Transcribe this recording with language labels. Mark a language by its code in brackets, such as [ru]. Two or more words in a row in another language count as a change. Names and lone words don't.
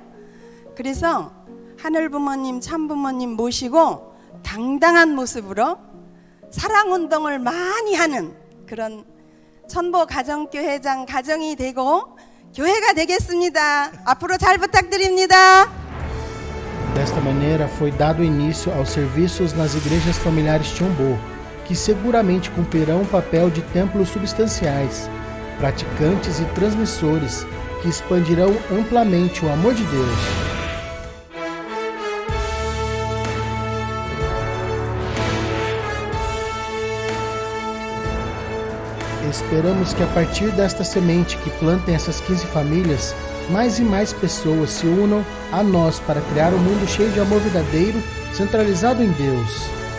[ko] 그래서 하늘부모님 참부모님 모시고 당당한 모습으로 사랑운동을 많이 하는 그런 천보 가정교회장 가정이 되고 교회가 되겠습니다. 앞으로 잘 부탁드립니다. [pt] Desta maneira foi dado início aos serviços nas igrejas familiares Chombo, que seguramente cumprirão um papel de templos substanciais, praticantes e transmissores que expandirão amplamente o amor de Deus. Esperamos que a partir desta semente que plantem essas 15 famílias, mais e mais pessoas se unam a nós para criar um mundo cheio de amor verdadeiro, centralizado em Deus.